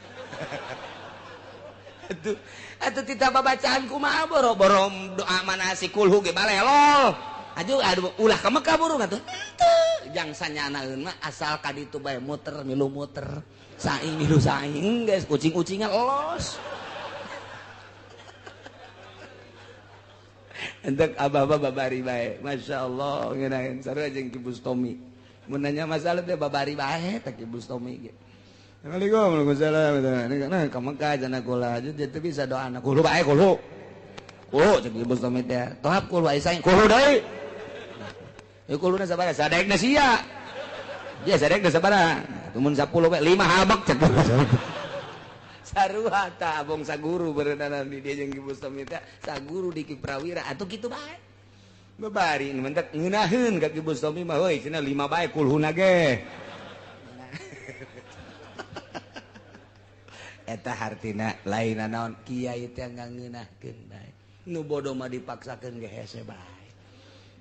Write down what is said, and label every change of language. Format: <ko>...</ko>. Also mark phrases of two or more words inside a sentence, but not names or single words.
<su>atuh tita babacaan kumaha boro-boro doa manasik kulhu ge balelol aduh ulah ka Mekah burung atuh jang sanyanaeun mah asal ka ditu bae muter milu muter saing milu saing guys kucing-kucingan los entek abah-abah babari bae masyaallah ngeunaheun sarua jeung Ki Bustomi mun nanya masalah teh babari bae teh Ki Bustomi ge</su> <ar>السلام عليكم ورحمة الله وبركاته</ar> <su>ka Mekah cenah kula teu bisa doana kulo bae kulo cek Ki Bustomi teh tohap kulo bae saing kulo deui ya kuluna sabaraha sadekna sia dia sadekna sabaraha tumun 10 we 5 habek cek sarua tah abong saguru berenana di dia jeung Ki Bustomi teh saguru di Ki Prawira atuh kitu bae babari nu mentek ngeunaheun ka Ki Bustomi mah heuy cenah 5 bae kulhuna ge eta hartina lainna naon kiai teh ngangeunahkeun bae nu bodoh mah dipaksakeun ge hese bae</su>